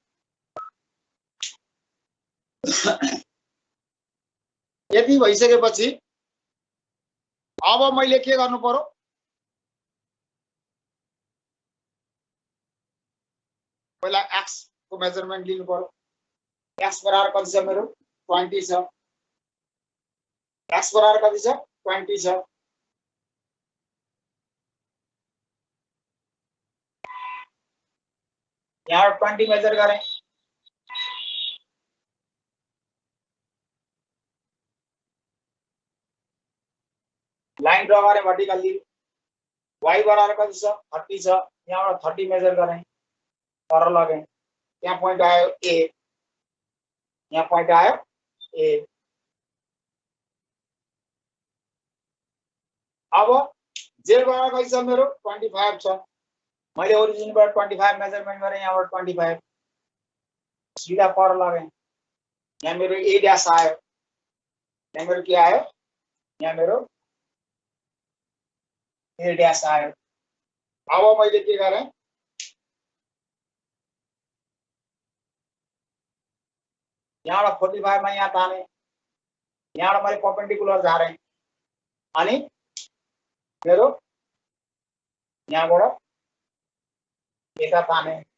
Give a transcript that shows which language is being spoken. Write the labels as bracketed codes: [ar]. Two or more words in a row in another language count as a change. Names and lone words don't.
[ne] यति भइसकेपछि अब मैले के गर्नु पर्यो पहिला x को मेजरमेन्ट लिनु पर्यो x बराबर कति छ मेरो 20 छ x बराबर कति छ 20 छ यहाँ 20 [hi] मेजर करें लाइन ड्रा करें [ne] वर्टिकली y बराबर कति छ 30 छ यहाँ 30 मेजर करें पर लगे यहाँ पॉइंट आयो a यहाँ पॉइंट आयो a अब z बराबर कति छ मेरो 25 छ मैले ओरिजिनबाट 25 मेजरमेन्ट गरेँ यहाँबाट 25 सीधा पर लगे यहाँ मेरो a ड्यास आयो यहाँ मेरो के आयो यहाँ मेरो a ड्यास आयो अब मैले के गरेँ यहाँबाट 45 मा यहाँ ताने यहाँबाट मैले परपेंडिकुलर झारेँ अनि मेरो यहाँबाट यता ताने।